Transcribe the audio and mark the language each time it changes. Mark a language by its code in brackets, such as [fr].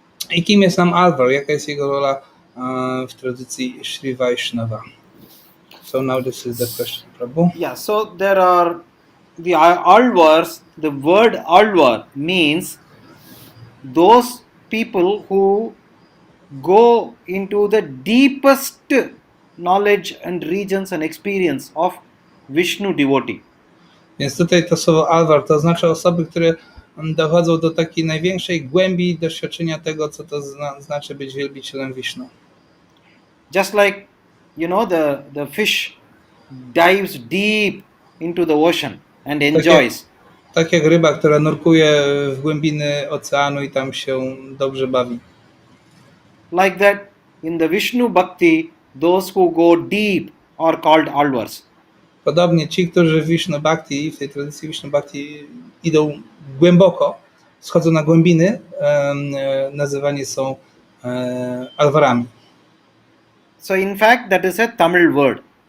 [pl] I kim jest Nam Alvar, jaka jest jego rola w tradycji Sri Vaishnava. [en] So now this is the question, Prabhu. Yeah, so there are the Alvars. The word Alvar means those people who go into the deepest knowledge and regions and experience of Vishnu devotee. [pl] Więc tutaj to słowo Alvar to oznacza osoby, które dochodzą do takiej największej głębi doświadczenia tego, co to znaczy być wielbicielem Vishnu. [en] Just like, the fish dives deep into the ocean and enjoys. [pl] Tak jak ryba, która nurkuje w głębiny oceanu i tam się dobrze bawi. [en] Like that, in the Vishnu Bhakti, those who go deep are called Alvars. [pl] Podobnie ci, którzy w Vishnu Bhakti, w tej tradycji Vishnu Bhakti idą głęboko, schodzą na głębiny, nazywani są Alvarami. [en] So in fact, that is a Tamil word.